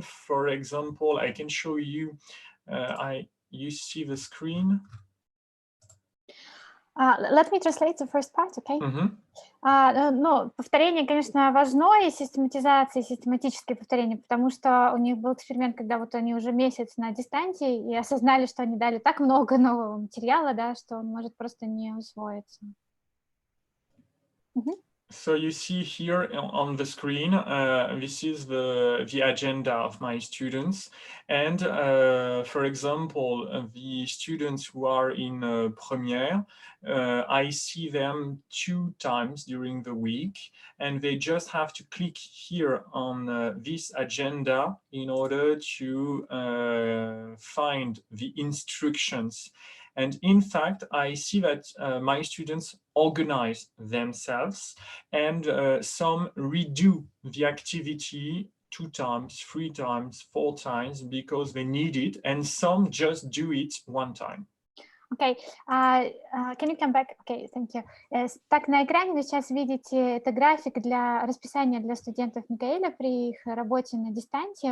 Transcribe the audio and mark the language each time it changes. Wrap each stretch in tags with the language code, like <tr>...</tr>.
<en>For example, I can show you, you see the screen? Let me translate the first part, okay?</en> <ru>Ну, повторение, конечно, важно, и систематизация, и систематическое повторение, потому что у них был эксперимент, когда вот они уже месяц на дистанции и осознали, что они дали так много нового материала, да, что он может просто не усвоиться.</ru> <en>So you see here on the screen, this is the agenda of my students. And for example, the students who are in première, I see them 2 times during the week, and they just have to click here on this agenda in order to find the instructions. And in fact, I see that my students organize themselves, and some redo the activity 2 times, 3 times, 4 times because they need it, and some just do it 1 time. Okay, can you come back? Okay, thank you.</en> <ru>Так, на экране вы сейчас видите, это график для расписания для студентов Микаэля при их работе на дистанции.</ru>